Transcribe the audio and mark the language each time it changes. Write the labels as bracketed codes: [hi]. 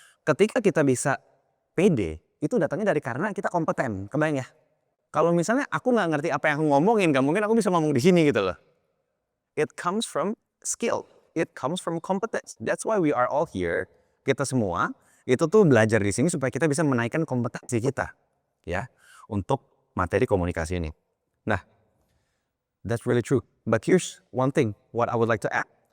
[id] Ketika kita bisa pede, itu datangnya dari karena kita kompeten. Kebayang ya? Kalau misalnya aku nggak ngerti apa yang aku ngomongin, gak mungkin aku bisa ngomong di sini gitu loh. [en] It comes from skill. It comes from competence. That's why we are all here. [id] Kita semua itu tuh belajar di sini supaya kita bisa menaikkan kompetensi kita ya untuk materi komunikasi ini. [en] Nah, that's really true. But here's one thing, what I would like to add.